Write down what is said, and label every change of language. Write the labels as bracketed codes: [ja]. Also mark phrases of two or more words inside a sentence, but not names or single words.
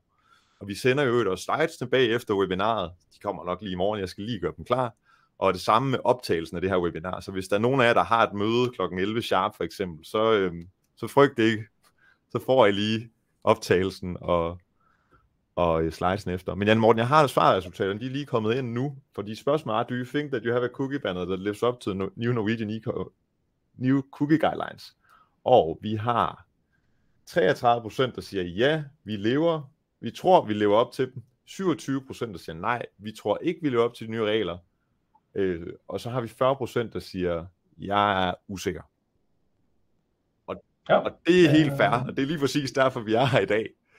[da] Og vi sender jo også slides tilbage efter webinaret. De kommer nok lige i morgen, jeg skal lige gøre dem klar. Og det samme med optagelsen af det her webinar. Så hvis der er nogen af jer, der har et møde kl. 11 sharp for eksempel, så frygt ikke. Så får I lige optagelsen og slidesen efter. Men Jan Morten, jeg har svarresultaterne, de er lige kommet ind nu, for de spørgsmål er, [en] do you think that you have a cookie banner that lives up to the new Norwegian new cookie guidelines? [da] Og vi har 33%, der siger ja, vi tror, vi lever op til dem. 27%, der siger nej, vi tror ikke, vi lever op til de nye regler. Og så har vi 40%, der siger, jeg er usikker. Og det er helt fair, og det er lige præcis derfor, vi er her i dag.